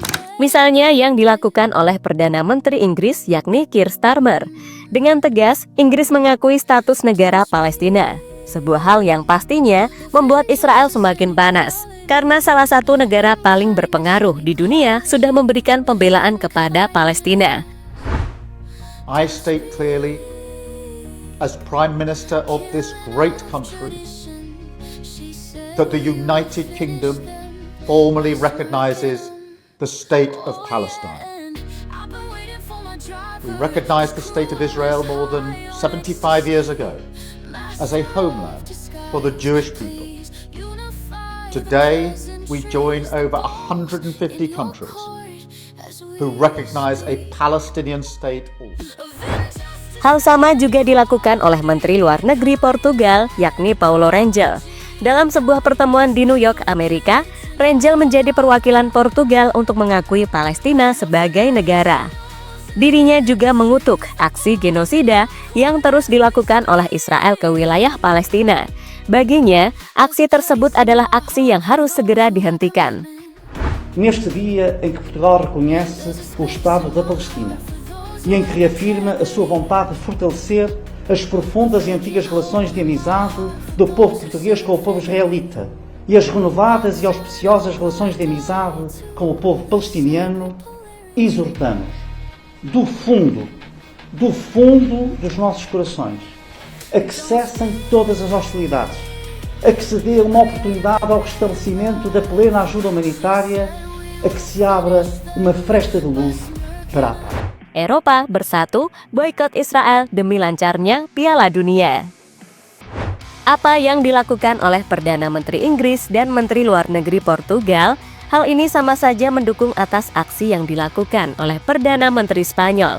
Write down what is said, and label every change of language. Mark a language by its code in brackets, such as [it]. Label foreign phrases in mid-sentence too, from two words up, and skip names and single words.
[id] Misalnya yang dilakukan oleh Perdana Menteri Inggris yakni Keir Starmer. Dengan tegas, Inggris mengakui status negara Palestina. Sebuah hal yang pastinya membuat Israel semakin panas. Karena salah satu negara paling berpengaruh di dunia sudah memberikan pembelaan kepada Palestina. [en] I state clearly, as Prime Minister of this great country, that the United Kingdom formally recognises the State of Palestine. We recognised the State of Israel more than 75 years ago as a homeland for the Jewish people. Today, we join over 150 countries who recognise a Palestinian state also. [id] Hal sama juga dilakukan oleh Menteri Luar Negeri Portugal, yakni Paulo Rangel. Dalam sebuah pertemuan di New York, Amerika, Rangel menjadi perwakilan Portugal untuk mengakui Palestina sebagai negara. Dirinya juga mengutuk aksi genosida yang terus dilakukan oleh Israel ke wilayah Palestina. Baginya, aksi tersebut adalah aksi yang harus segera dihentikan. [pt] Neste dia em que Portugal reconhece o Estado da Palestina e em que reafirma a sua vontade de fortalecer as profundas e antigas relações de amizade do povo português com o povo israelita e as renovadas e auspiciosas relações de amizade com o povo palestiniano, exortamos do fundo dos nossos corações a que cessem todas as hostilidades, a que se dê uma oportunidade ao restabelecimento da plena ajuda humanitária, a que se abra uma fresta de luz para a paz. [id] Eropa bersatu boikot Israel demi lancarnya Piala Dunia. Apa yang dilakukan oleh Perdana Menteri Inggris dan Menteri Luar Negeri Portugal, hal ini sama saja mendukung atas aksi yang dilakukan oleh Perdana Menteri Spanyol.